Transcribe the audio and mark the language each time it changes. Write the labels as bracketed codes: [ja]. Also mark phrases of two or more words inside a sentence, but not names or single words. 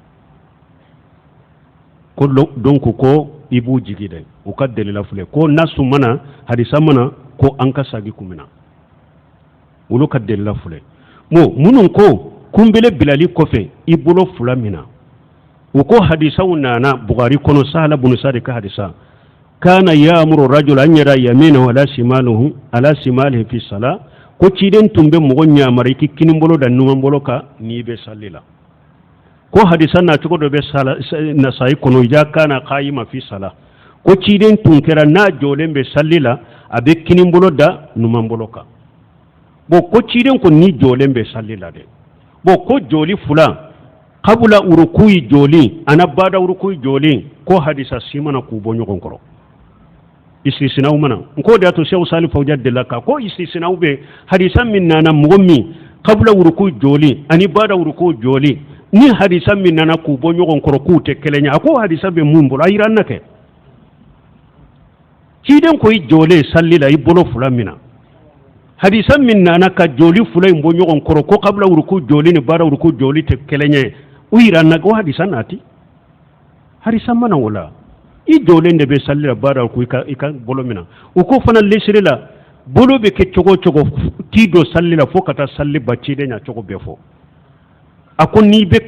[bm] ko donc ko i b'u jigi dɛ u ka delila filɛ ko nasu mana hadisa mana ko an ka sagi kun minɛ olu ka delila filɛ bon minnu ko kunbele bilali kɔfɛ i bolo fula min na u ko hadisaw nana Bukhari kɔnɔ Sahala bun Sa'd ka hadisa [ar] كان يأمر رجل أن يرى يمينه على شماله في صلاة [bm] ko ciden tun bɛ mɔgɔ ɲamari ki kinin bolo da numan bolo ka n'i bɛ salli la ko hadisa na cogo dɔ bɛ Nasa'i kɔnɔ ja [ar] كان قائما في صلاة [bm] ko ciden tun kɛra n'a jɔlen bɛ salli la a bɛ kinin bolo da numan bolo kan bon ko ciden ko ni jɔlen bɛ salli la dɛ bon ko joli fula [ar] قبل الركوع [bm] joli ana [ar] بعد الركوع [bm] joli ko hadisa simana k'u bɔ ɲɔgɔn kɔrɔ istisnaw mana ko da to Sheikh Salih Fawzan dela ka ko istisnaw be hadisa min nana mɔgɔ min [ar] قبل الركوع [bm] joli ani [ar] بعد الركوع [bm] joli ni hadisa min nana k'u bɔ ɲɔgɔn kɔrɔ k'u tɛ kelen ye a ko hadisa bɛ mun bolo a yira na kɛ ciden ko i jɔlen salli la i bolo fula min na hadisa min nana ka joli fula in bɔ ɲɔgɔn kɔrɔ ko [ar] قبل الركوع [bm] joli ni [ar] بعد الركوع [bm] joli tɛ kelen ye u yira na ko hadisa nati hadisa mana wala i jɔlen de bɛ salli la [ar] بعد الركوع [bm] i ka bolo min na u ko fana lesire la bolo bɛ kɛ cogo cogo t'i don salli la fo ka taa salli ba ciden ɲa cogo bɛɛ fɔ a ko n'i bɛ